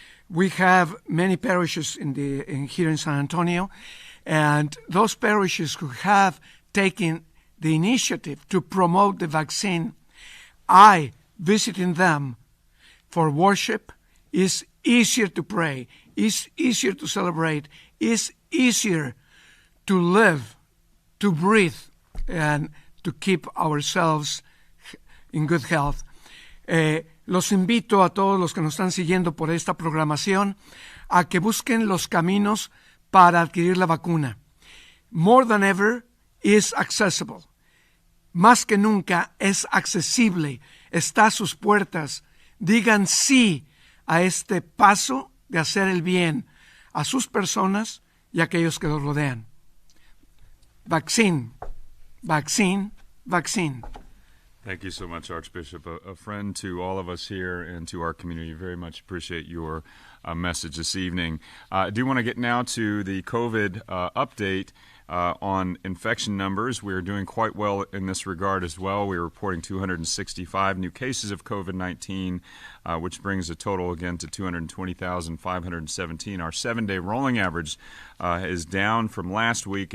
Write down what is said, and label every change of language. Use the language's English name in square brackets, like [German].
[English] We have many parishes here in San Antonio, and those parishes who have taken the initiative to promote the vaccine, I visiting them for worship is easier to pray, is easier to celebrate, is easier to live, to breathe, and to keep ourselves in good health. [Spanish] Los invito a todos los que nos están siguiendo por esta programación a que busquen los caminos para adquirir la vacuna. [English] More than ever is accessible. [Spanish] Más que nunca es accesible, está a sus puertas. Digan sí a este paso de hacer el bien a sus personas y a aquellos que los rodean. [English] Vaccine, vaccine, vaccine. Thank you so much, Archbishop. A friend to all of us here and to our community. Very much appreciate your message this evening. I do want to get now to the COVID update on infection numbers. We are doing quite well in this regard as well. We are reporting 265 new cases of COVID-19, which brings the total again to 220,517. Our 7-day rolling average is down from last week.